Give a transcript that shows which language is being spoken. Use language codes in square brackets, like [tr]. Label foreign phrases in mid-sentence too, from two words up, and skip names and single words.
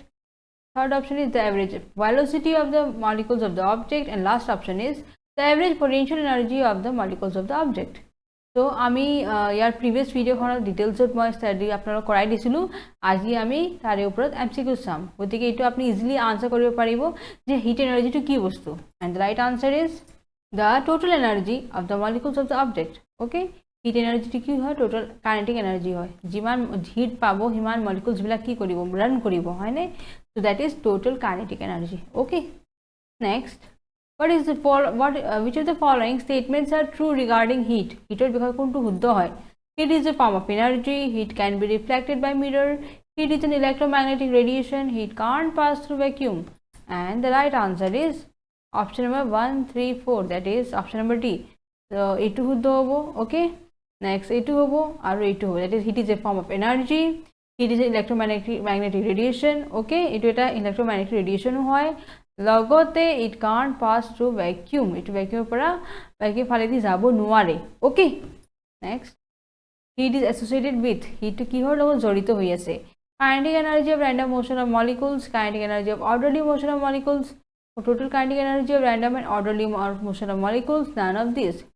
[en] Third option is the average velocity of the molecules of the object and last option is the average potential energy of the molecules of the object. [as] তো আমি যাৰ প্ৰিভিয়াছ ভিডিঅ'খনত ডিটেইলছত মই ষ্টাডী আপোনালোকক কৰাই দিছিলো। আজি আমি তাৰ ওপৰত এমচিকিউ চাম, গতিকে এটা আপুনি [en] easily answer [as] কৰিব পাৰিব যে [en] heat energy [as] টো কি বস্তু। [en] And the right answer is the total energy of the molecules of the object. [as] ओके, [en] heat energy [as] টো কি হয় [en] total kinetic energy [as] হয়, যিমান হিট পাব সিমান মলিকিউলছবিলাক কি কৰিব ৰান কৰিব হয়নে। [en] So that is total kinetic energy. Okay, next what is the which of the following statements are true regarding heat? [as] Heater বিষয় কোনটো শুদ্ধ হয়? [en] Heat is a form of energy. Heat can be reflected by mirror. Heat is an electromagnetic radiation. Heat can't pass through vacuum. And the right answer is option number 1, 3, 4. That is option number D. So [as] এইটো শুদ্ধ হ'ব। [en] Okay, next [as] এইটো হ'ব আৰু এইটো হ'ব। [en] That is heat is a form of energy. Heat is an electromagnetic radiation. [as] Okay, এইটো এটা [en] electromagnetic radiation [as] হয়। লগতে [en] it can't pass through vacuum, [as] এটো ভ্যাকুয়ামৰ পৰা ভ্যাকুয়াম ফালেদি যাব নোৱাৰে। [en] Okay, next heat is associated with. [as] হিটটো কিহৰ লগত জড়িত হৈ আছে? [en] Kinetic energy of random motion of molecules, kinetic energy of orderly motion of molecules, total kinetic energy of random and orderly motion of molecules, none of this.